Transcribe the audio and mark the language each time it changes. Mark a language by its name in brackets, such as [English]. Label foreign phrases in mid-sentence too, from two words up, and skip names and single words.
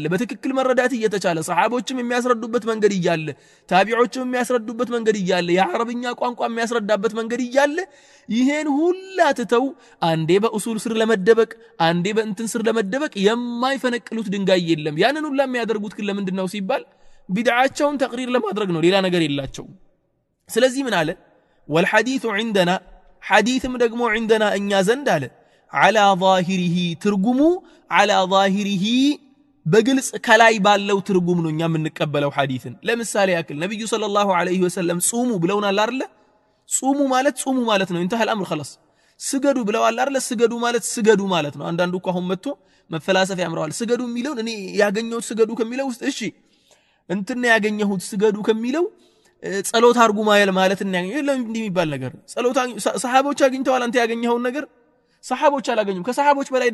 [Amharic] በትክክል መረዳት እየተቻለ ሰሃቦችም የሚያስረዱበት መንገድ ይያለ ታቢዖችም የሚያስረዱበት መንገድ ይያለ የአረብኛ ቋንቋ የሚያስረዳበት መንገድ ይያለ ይሄን ሁላ ተተው አንዴ በኡሱል ስር ለመደበቅ አንዴ በእንትን ስር ለመደበቅ የማይፈነቅሉት ድንጋይ የለም ያንን ሁላ የሚያደርጉት ግን ለምንድነው ሲባል ቢድዓቸውን ተቅሪር ለማድረግ ነው ሌላ ነገር የላቸው ስለዚህ ምን አለ [Arabic] والحديث عندنا [Amharic] حديثም ደግሞ عندنا እኛ ዘንድ አለ [Arabic] على ظاهره [Amharic] ترجمو [Arabic] على ظاهره [Amharic] በግልጽ ከላይ ባለው ትርጉም ነው እኛ የምንቀበለው ሐዲስን ለምሳሌ ያክል ነብዩ [Arabic] صلى الله عليه وسلم [Amharic] ጾሙ ብለውናል አይደል ጾሙ ማለት ነው [Arabic] انتهى الامر خلاص [Amharic] ስገዱ ብለዋል አይደል ስገዱ ማለት ነው አንዳንዱ እኮ አሁን መጥቶ መፈላሰፍ ያምራዋል ስገዱ የሚለውን እኔ ያገኘሁት ስገዱ ከሚለው ውስጥ እሺ እንትን ያገኘሁት ስገዱ ከሚለው ጸሎት አርጉ ማለት እና የለም እንዲህ የሚባል ነገር ጸሎት ሰሃቦች አግኝተዋል አንተ ያገኘኸውን ነገር ሰሃቦች አላገኙም ከሰሃቦች በላይ